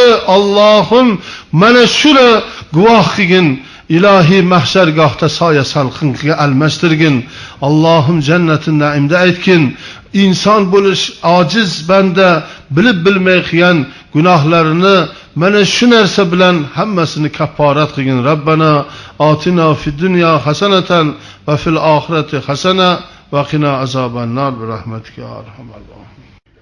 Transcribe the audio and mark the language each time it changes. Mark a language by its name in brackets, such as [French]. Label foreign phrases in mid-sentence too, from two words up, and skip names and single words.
[Uzbek] Allohim, mana shuni guvoh qilgin. İlahi mahşergahta soya salqinga almashtirgin. Allohim jannatin naimda aytgin. İnson bo'lish ojiz banda bilib bilmay qilgan gunohlarini mana shu narsa bilan hammasini kafforat qilgin. [Arabic] ربنا آتنا في الدنيا حسنة وفي الآخرة حسنة وقنا عذاب النار برحمتك يا أرحم الراحمين.